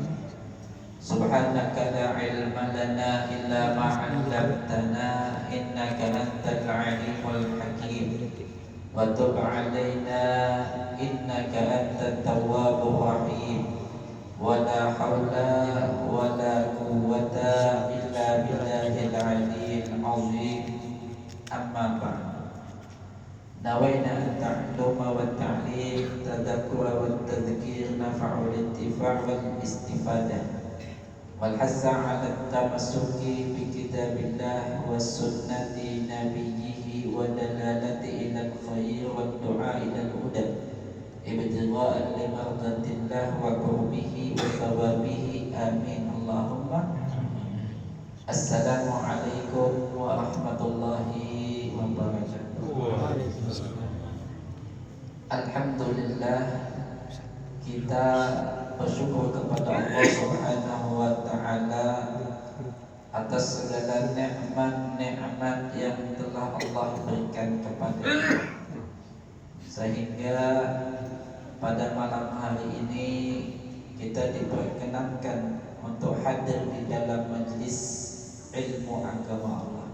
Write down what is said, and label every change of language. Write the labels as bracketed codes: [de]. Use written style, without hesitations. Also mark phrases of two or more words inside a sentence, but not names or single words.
[ar] سبحانك لا علم لنا إلا ما علمتنا إنك أنت العليم الحكيم. وتب علينا إنك أنت التواب الرحيم. ولا حول ولا قوة إلا بالله العلي العظيم. أما بعد. نوينا التعلم والتعليم والتذكر والتذكير ونفع الانتفاع والاستفادة. والحث على التمسك بكتاب الله وسنة نبيه والدلالة إلى الخير والدعاء إلى الهدى. ابتغاء لمرضاة الله وقربه وثوابه. Amin. Allahumma. السلام عليكم ورحمة الله وبركاته. Alhamdulillah, [id] kita bersyukur kepada Allah [ar] سبحانه وتعالى [id] atas segala nikmat-nikmat yang telah Allah berikan kepada kita, sehingga pada malam hari ini kita diperkenankan untuk hadir di dalam majlis ilmu agama Allah.